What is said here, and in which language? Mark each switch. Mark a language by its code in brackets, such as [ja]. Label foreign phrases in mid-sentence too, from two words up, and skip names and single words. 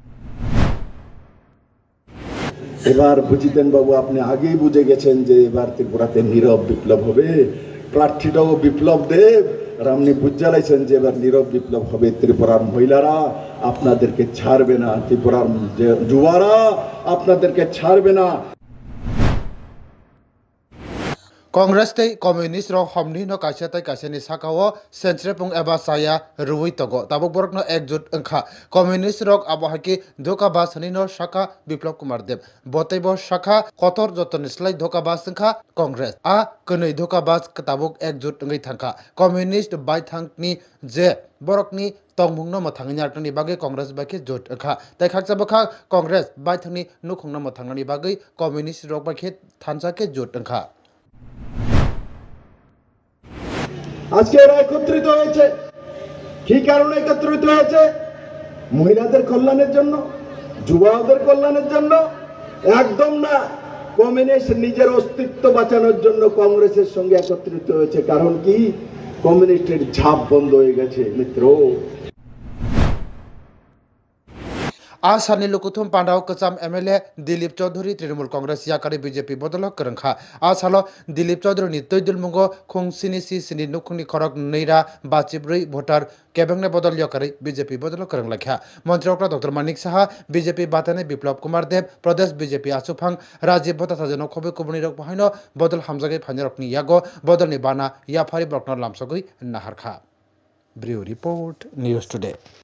[bn] এবার বুঝিতেন বাবু আপনি আগেই বুঝে গেছেন যে এবার ত্রিপুরাতে নীরব বিপ্লব হবে প্রার্থীটাও বিপ্লব দেব আর আপনি বুঝে লাইছেন যে এবার নীরব বিপ্লব হবে ত্রিপুরার মহিলারা আপনাদেরকে ছাড়বে না ত্রিপুরার যুবারা আপনাদেরকে ছাড়বে না [trp] Congress tei communist rok homni no kaisa tai kaisa ni sakao sentrepung eba saya ruwi togo tabuk borok no ekjut engkha communist rok abohaki doka basani no saka biplop kumar dev botai bo saka kotor joton slai doka bas engkha congress a kunui doka bas tabuk ekjut ngai thangkha communist bai thangni je borokni tongmung no mathangni artani bage congress bake jot engkha tai khaksa bokha congress bai thangni nukhung no mathangni bage communist rok bake thansa ke jot engkha [bn] আজকে এরা একত্রিত হয়েছে কি কারণে একত্রিত হয়েছে মহিলাদের কল্যাণের জন্য যুবকদের কল্যাণের জন্য একদম না কমিউনিস্ট নিজের অস্তিত্ব বাঁচানোর জন্য কংগ্রেসের সঙ্গে একত্রিত হয়েছে কারণ কি কমিউনিস্টের ঝাপ বন্ধ হয়ে গেছে মিত্র [brx] आसानी लुकुथुम पांडाव कचाम एमएलए दिलीप चौधरी तृणमूल कांग्रेस याकारी बीजेपी बदल करंखा आसालो दिलीप चौधरी नि तैदुल मुंगो खुंसिनी सिनि नुखुंनि खरक नैरा बाचिब्रै भोटार केबंगने बदल याकारी बीजेपी बदल करंलाख्या मंत्रियों डॉक्टर मानिक साहा बीजेपी बाताने बिप्लब कुमार देव प्रदेश बीजेपी आसुफांग राजीव भट्टाचार्य खबे कुबुनि रक बहाइनो बदल हामजागे फाइनरकनि यागो बदलनि बाना याफारि ब्रकनर लामसगै नाहारखा ब्रिउ रिपोर्ट न्यूज टुडे।